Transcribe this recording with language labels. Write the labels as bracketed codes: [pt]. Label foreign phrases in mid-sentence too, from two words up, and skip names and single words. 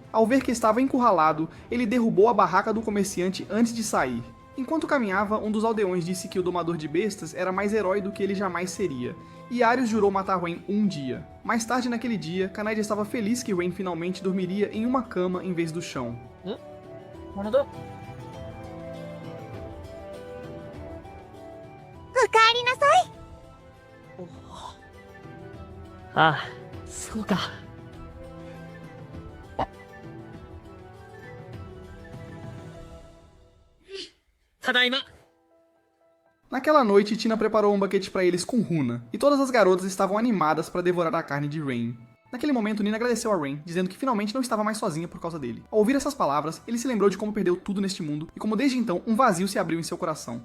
[pt] Ao ver que estava encurralado, ele derrubou a barraca do comerciante antes de sair. Enquanto caminhava, um dos aldeões disse que o domador de bestas era mais herói do que ele jamais seria, e Arius jurou matar Rain um dia. Mais tarde naquele dia, Kanaide estava feliz que Rain finalmente dormiria em uma cama em vez do chão. [ja] Ah, そうか。ただいま。 [pt] Naquela noite, Tina preparou um banquete para eles com Runa, e todas as garotas estavam animadas para devorar a carne de Rain. Naquele momento, Nina agradeceu a Rain, dizendo que finalmente não estava mais sozinha por causa dele. Ao ouvir essas palavras, ele se lembrou de como perdeu tudo neste mundo e como desde então um vazio se abriu em seu coração.